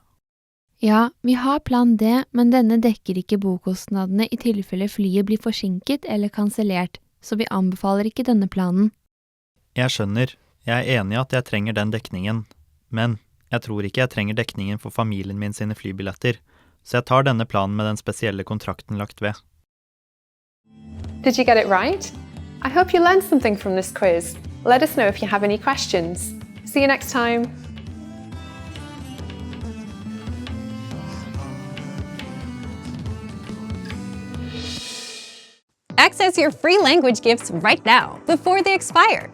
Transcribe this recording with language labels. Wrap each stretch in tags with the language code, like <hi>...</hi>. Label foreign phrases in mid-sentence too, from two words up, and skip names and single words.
<no>Ja, vi har plan D, men denne dekker ikke bokostnadene i tilfelle flyet blir forsinket eller kansellert, så vi anbefaler ikke denne planen. Jeg skjønner, jeg enig i at jeg trenger den dekningen, men jeg tror ikke jeg trenger dekningen for familien min sine flybilletter, så jeg tar denne planen med den spesielle kontrakten lagt ved.</no> <en>Did you get it right? I hope you learned something from this quiz. Let us know if you have any questions. See you next time. Access your free language gifts right now, before they expire.</en>